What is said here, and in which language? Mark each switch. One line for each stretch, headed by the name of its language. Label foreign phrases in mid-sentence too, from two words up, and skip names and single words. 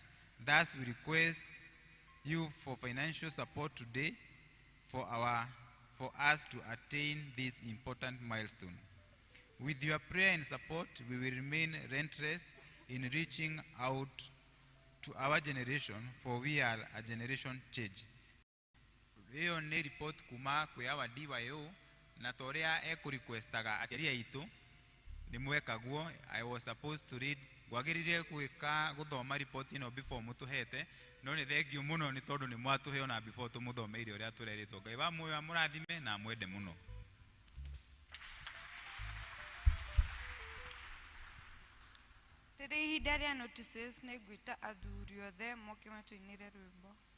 English: Thus, we request you for financial support today for us to attain this important milestone. With your prayer and support, we will remain relentless in reaching out to our generation, for we are a generation change.
Kikuyu: Hiyo ni report kuma kwa wa DYO na toria requestaga aciari aitu ni mwekaguo.
English: I was supposed to read
Kikuyu: gwagiririe gwika guthoma report ino before mutuhete, no ni thengiu muno ni tondu ni mwatuhe ona before tumuthomeire uria tureritwo. Ngai wa muoyo amurathime na mwende muno. Rĩrĩ ihinda rĩa notices nĩ ngwĩta athuri othe moke matũinĩre rwĩmbo.